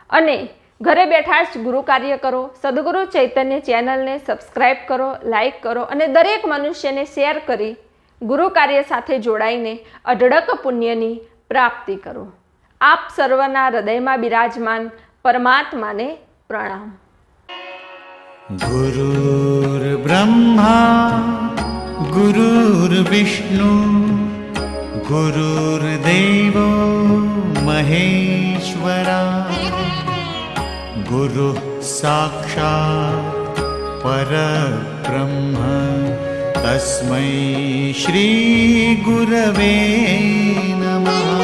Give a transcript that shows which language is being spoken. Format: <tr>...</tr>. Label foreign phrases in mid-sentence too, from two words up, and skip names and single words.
<gu>અને ઘરે બેઠા જ ગુરુ કાર્ય કરો. સદગુરુ ચૈતન્ય ચેનલને સબસ્ક્રાઈબ કરો, લાઈક કરો અને દરેક મનુષ્યને શેર કરી ગુરુ કાર્ય સાથે જોડાઈને અઢળક પુણ્યની પ્રાપ્તિ કરો. આપ સર્વના હૃદયમાં બિરાજમાન પરમાત્માને પ્રણામ.</gu> <sa>गुरुर्ब्रह्मा गुरुर्विष्णु गुरुर्देवो महेश्वरा गुरुः साक्षात् परब्रह्म तस्मै श्री गुरवे नमः.</sa>